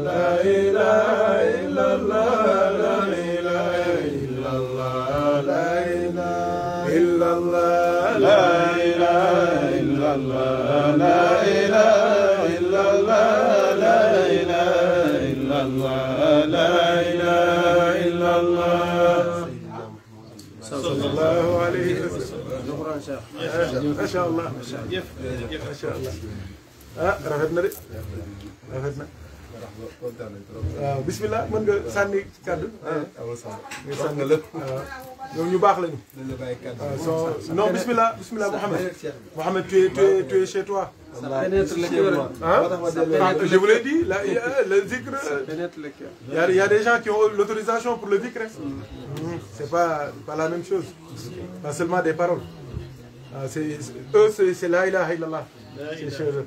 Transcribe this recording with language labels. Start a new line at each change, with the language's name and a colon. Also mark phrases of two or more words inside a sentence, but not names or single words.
Arabic: لا إله إلا الله لا إله إلا الله لا إله إلا الله لا إله إلا الله لا إله إلا الله لا إله إلا الله لا إله إلا الله صلى الله عليه وسلم ما شاء الله ما شاء الله رافدنا دي رافدنا بسم الله
Wolof: mën nga sànni kàddu nga sànni lépp ñoom ñu baax lañu non
Arabic: بسم الله بسم الله
French: Mohamed tu es chez toi je vous l'ai dit le zikr il y a des gens qui ont l'autorisation pour le zikr c'est pas la même chose pas seulement des paroles c'est
Arabic: لا إله إلا الله
French: c'est chez eux.